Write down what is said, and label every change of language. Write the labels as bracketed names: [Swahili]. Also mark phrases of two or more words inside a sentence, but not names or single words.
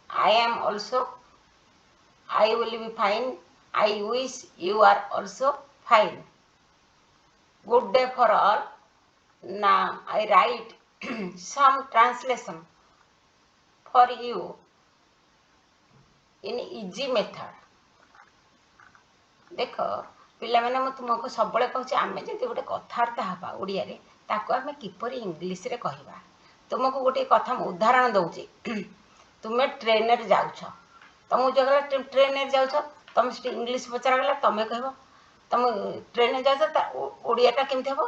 [English] I will be fine. I wish you are also fine. Good day for all. Now I write some translation for you in easy method. [Odia] ଦେଖ ପିଲାମାନେ ମୁଁ ତୁମକୁ ସବୁବେଳେ କହୁଛି ଆମେ ଯଦି ଗୋଟେ କଥାବାର୍ତ୍ତା ହେବା ଓଡ଼ିଆରେ ତାକୁ ଆମେ କିପରି ଇଂଲିଶରେ କହିବା। ତୁମକୁ ଗୋଟେ କଥା ମୁଁ ଉଦାହରଣ ଦେଉଛି। ତୁମେ ଟ୍ରେନରେ ଯାଉଛ, ତୁମକୁ ଜଗଲା ଟ୍ରେନରେ ଯାଉଛ, ତୁମେ ସେଠି ଇଂଲିଶ ପଚରାଗଲା, ତୁମେ କହିବ ତୁମେ ଟ୍ରେନରେ ଯାଉଛ ତା ଓଡ଼ିଆଟା କେମିତି ହେବ?